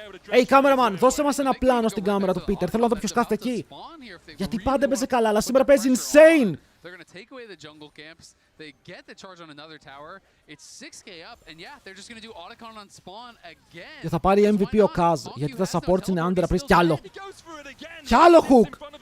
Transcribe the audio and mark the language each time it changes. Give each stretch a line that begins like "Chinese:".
English: Hey, cameraman,
Greek: δώσε μας ένα πλάνο στην κάμερα του Peter. Θέλω να δω ποιος κάθεται εκεί. Γιατί πάντα παίζει καλά, αλλά σήμερα παίζει insane.
English: They're going to take away the jungle camps. They get the charge on another tower. It's 6k up, and yeah, they're just going to do autocon on spawn again.
Greek: Και θα πάρει MVP ο Kaz, γιατί τα supports είναι under απλής κι άλλο. Κι άλλο hook!